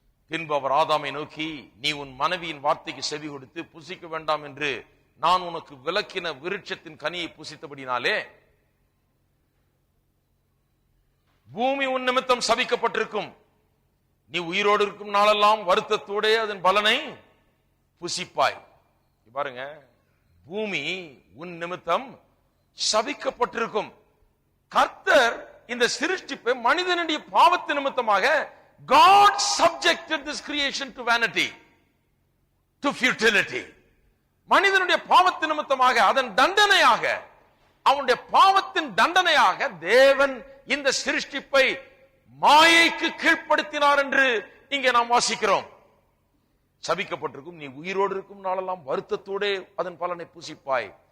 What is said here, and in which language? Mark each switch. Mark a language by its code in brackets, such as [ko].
[ta] பின்பு அவர் ஆதாமை நோக்கி, நீ உன் மனைவியின் வார்த்தைக்கு செவி கொடுத்து புசிக்க வேண்டாம் என்று நான் உனக்கு விலக்கின விருட்சத்தின் கனியை புசித்தபடினாலே பூமி உன் நிமித்தம் சபிக்கப்பட்டிருக்கும். நீ உயிரோடு இருக்கும் நாளெல்லாம் வருத்தத்தோடே அதன் பலனை புசிப்பாய். பாருங்க, பூமி உன் நிமித்தம் சபிக்கப்பட்டிருக்கும். கர்த்தர் இந்த சிருஷ்டிப்பை மனிதனுடைய பாவத்து நிமித்தமாக [en] God subjected this creation to vanity, to futility. [ta] மனிதனுடைய பாவத்து நிமித்தமாக அதன் தண்டனையாக, அவனுடைய பாவத்தின் தண்டனையாக தேவன் இந்த சிருஷ்டிப்பை மாயைக்கு கீழ்ப்படுத்தினார் என்று இங்கே நாம் வாசிக்கிறோம். சபிக்கப்பட்டிருக்கும். நீ உயிரோடு இருக்கும் நாளெல்லாம் வருத்தத்தோடே அதன் பலனை புசிப்பாய்.